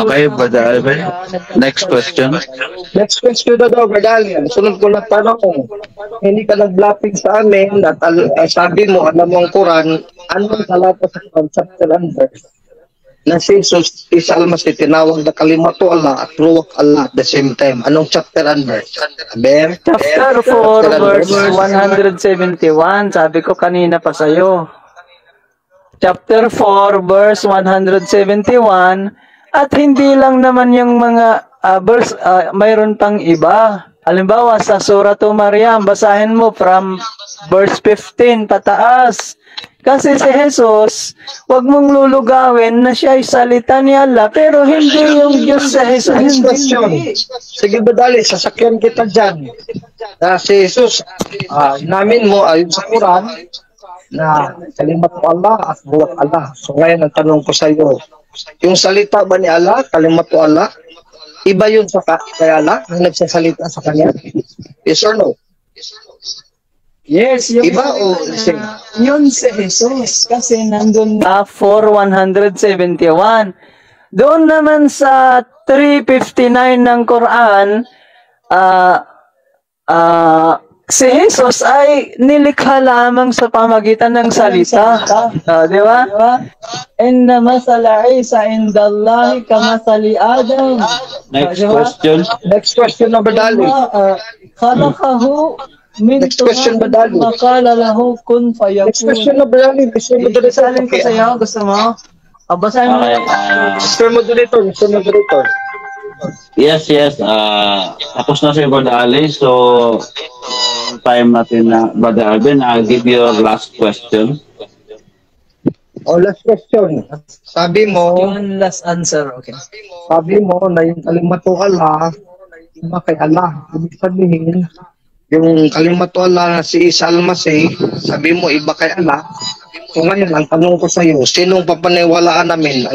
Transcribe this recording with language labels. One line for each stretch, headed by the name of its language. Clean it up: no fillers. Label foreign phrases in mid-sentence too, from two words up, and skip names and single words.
English: Okay, Brother Alvin. Next question.
Filipino: Next question na daw, Berdalian. Sunod ko na tanong. Hindi ka nag-blapping sa amin at sabi mo, alam mo ang Quran, anong talata sa Quran,
English: chapter and verse,
Filipino: na si Jesus is almas tinawag na
Arabic: كلمة الله
Filipino: at
Arabic: روح الله
English: at the same time.
Filipino: Anong chapter and verse? Aber?
English: Chapter 4, verse 171.
Filipino: Sabi ko kanina pa sa'yo. Chapter 4, verse 171. At hindi lang naman yung mga verse, mayroon pang iba. Halimbawa, sa Surah Maryam, basahin mo from verse 15 pataas. Kasi si Jesus, wag mong lulugawin na siya ay salita ni Allah, pero hindi yung Diyos sa Jesus.
English: Next question.
Filipino: Sige, Badali, sasakyan kita dyan. Na si Jesus, namin mo ayon sa Quran, na
Arabic: كلمة الله
Filipino: at
Arabic: روح الله.
Filipino: So ngayon, ang tanong ko sa iyo, yung salita ba ni Allah,
Arabic: كلمة الله,
Filipino: iba yun sa kay Allah, na nagsasalita sa kanya?
English: Yes or no?
Filipino: Yes, yung Iba o yun si Jesus kasi nandun 4:171. Doon naman sa 359 ng Quran, si Jesus ay nilikha lamang sa pamagitan ng salita. Di ba?
Arabic: إن مثل عيسى عند الله كمثل آدم.
English: Next question. Next question
Filipino: na Badali.
Arabic: خلقه من
English: Next question,
Filipino: Badali.
Arabic: ثم قال له كن
English: Next question
Arabic: fayakun.
Filipino: na Badali.
English: Mr. Moderator.
Filipino: Isalin ko sa'yo, gusto mo? Basahin mo.
English: Okay, Mr. Moderator. Mr. Moderator.
Filipino: yes. Tapos na si Brother Ali. So, time natin na, Brother Alvin,
English: I'll give you your last question. Last question.
Filipino: Sabi mo, Yung
English: last answer,
Filipino: okay. sabi mo na yung
Arabic: كلمة الله,
Filipino: iba kay Allah. Ibig sabihin, yung
Arabic: كلمة الله
Filipino: na si Isa Almasih, sabi mo iba kay Allah. So ngayon, ang tanong ko sa iyo, sinong papaniwalaan namin?